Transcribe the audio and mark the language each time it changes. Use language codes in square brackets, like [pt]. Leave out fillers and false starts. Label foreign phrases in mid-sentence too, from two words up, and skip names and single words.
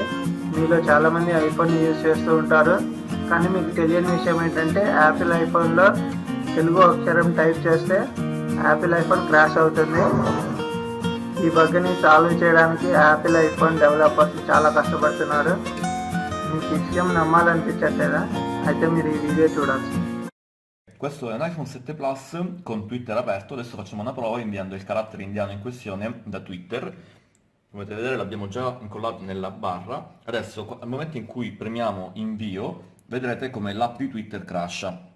[te] మీలో చాలామంది ఐఫోన్ యూజ్ చేస్తూ ఉంటారు, కానీ మీకు తెలియని విషయం ఏంటంటే యాపిల్ ఐఫోన్లో తెలుగు అక్షరం టైప్ చేస్తే యాపిల్ ఐఫోన్ క్రాష్ అవుతుంది. ఈ బగ్ని సాల్వ్ చేయడానికి యాపిల్ ఐఫోన్ డెవలపర్స్ చాలా కష్టపడుతున్నారు. మీకు ఈ విషయం నమ్మాలనిపించట్లేదా? అయితే మీరు ఈ వీడియో చూడాలి. [it] Questo è un iPhone 7 Plus con Twitter aperto. Adesso facciamo una prova inviando il carattere indiano in questione da Twitter. Come potete vedere l'abbiamo già incollato nella barra. Adesso al momento in cui premiamo invio vedrete come l'app di Twitter crasha.